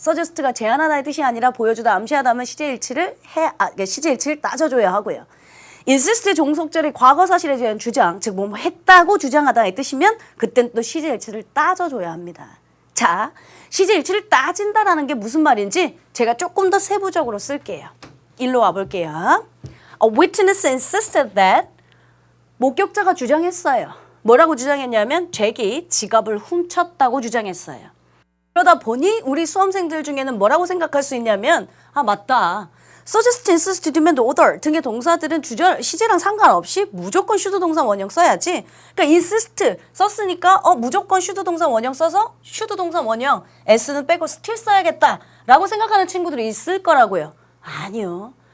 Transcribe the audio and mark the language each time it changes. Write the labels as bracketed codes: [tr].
[ko] suggest가 제안하다의 뜻이 아니라 보여주다, 암시하다면 시제일치를 시제일치를 따져줘야 하고요. insist의 종속절이 과거 사실에 대한 주장, 즉 뭐뭐 했다고 주장하다의 뜻이면 그땐 또 시제일치를 따져줘야 합니다. 자, 시제일치를 따진다라는 게 무슨 말인지 제가 조금 더 세부적으로 쓸게요. 일로 와볼게요. [en] A witness insisted that [ko] 목격자가 주장했어요. 뭐라고 주장했냐면 잭이 지갑을 훔쳤다고 주장했어요. 그러다 보니 우리 수험생들 중에는 뭐라고 생각할 수 있냐면 맞다. suggest, insist, demand, order 등의 동사들은 시제랑 상관없이 무조건 should 동사 원형 써야지. 그러니까 insist 썼으니까 무조건 should 동사 원형 써서 should 동사 원형 s는 빼고 still 써야겠다라고 생각하는 친구들이 있을 거라고요. 아니요.